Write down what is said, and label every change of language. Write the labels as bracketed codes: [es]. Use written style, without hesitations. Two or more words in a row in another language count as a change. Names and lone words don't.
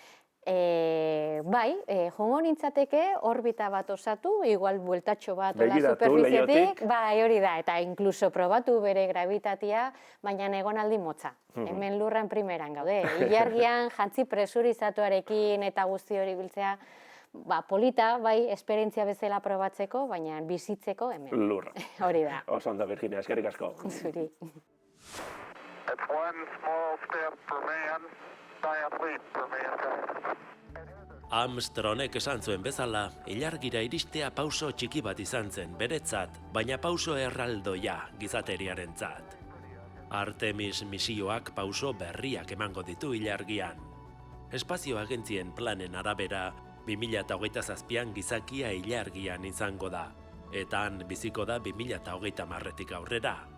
[eu] Joango nintzateke orbita bat osatu, igual bueltatxo bat ola superfizietik, hori da, eta inkluso probatu bere gravitatia, baina egonaldi motza. Hemen lurran primeran gaude. Ilargian jantzi presurizatuarekin eta guzti hori biltzea, polita, esperientzia bezala probatzeko, baina bizitzeko hemen. Lurra. Hori da. Oso ondo, Virginia, eskerrik asko. Zuri. [en] It's one small step for man, giant leap for mankind. [eu] Armstrongek esan zuen bezala, ilargira iristea pauso txiki bat izan zen beretzat, baina pauso erraldoia gizateriarentzat. Artemis misioak pauso berriak emango ditu ilargian. Espazio agentzien planen arabera, 2027an gizakia ilargian izango da, eta han biziko da 2030tik aurrera.